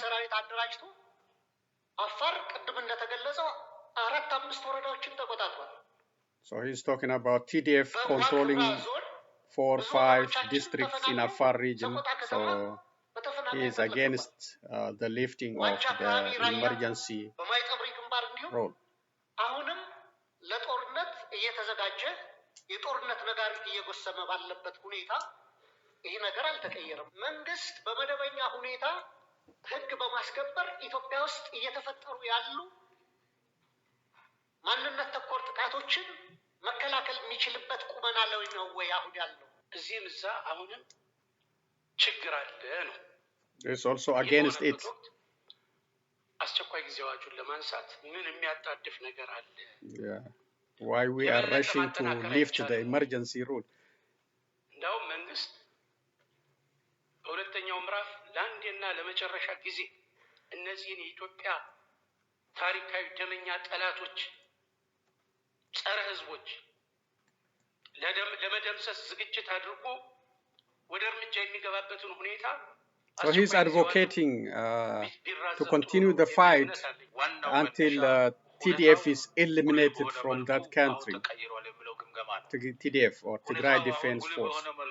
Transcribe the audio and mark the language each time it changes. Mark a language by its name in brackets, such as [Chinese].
[Amharic] ሰራዊት አደራጅቶ አፋር ቅድም እንደተገለጸው 4-5 ወረዳዎችን ተቆጣጥሯል። [English] So he's talking about TDF controlling 4-5 districts in Afar region. So he is against the lifting of the emergency rule. [Amharic] አሁንም ለጦርነት እየተዘጋጀ የጦርነት ነጋሪት እየጎሰመ ባለበት ሁኔታ ይሄ ነገር አልተቀየረም። መንግስት በመደበኛ ሁኔታ ህግ በማስከበር ኢትዮጵያ ውስጥ እየተፈጠሩ ያሉ ማንነት ተኮር ጥቃቶችን መከላከል የሚችልበት ቁመና ላይ ነው ወይ አሁን ያለው? እዚህም እዛ አሁንም ችግር አለ ነው። [English] It's also against it. [Amharic] አስቸኳይ ጊዜ አዋጁን ለማንሳት ምን የሚያጣድፍ ነገር አለ? [English] Yeah. Why we are rushing to lift the emergency rule? [Amharic] እንዳው መንግስት በሁለተኛው ምዕራፍ ለአንዴና ለመጨረሻ ጊዜ እነዚህን የኢትዮጵያ ታሪካዊ ደመኛ ጠላቶች ጸረ ህዝቦች ለመደምሰስ ዝግጅት አድርጎ ወደ እርምጃ የሚገባበትን ሁኔታ [English] So he's advocating to continue the fight until TDF is eliminated from that country. TDF or Tigray Defense Force.